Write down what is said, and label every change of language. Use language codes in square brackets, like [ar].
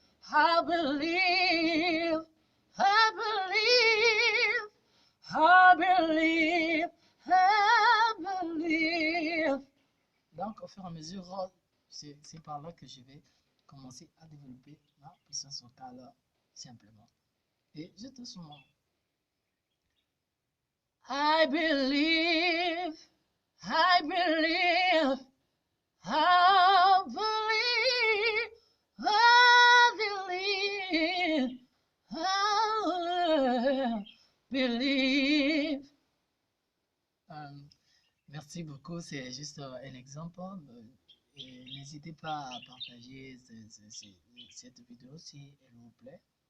[en] I believe. I believe. I believe. I believe. [fr] Donc, au fur et à mesure, c'est par là que je vais commencer à développer ma puissance vocale simplement. Et je te soumets. [en] I believe, I believe, I believe, I believe, I believe. [fr] Merci beaucoup, c'est juste un exemple. Et n'hésitez pas à partager cette vidéo si elle vous plaît.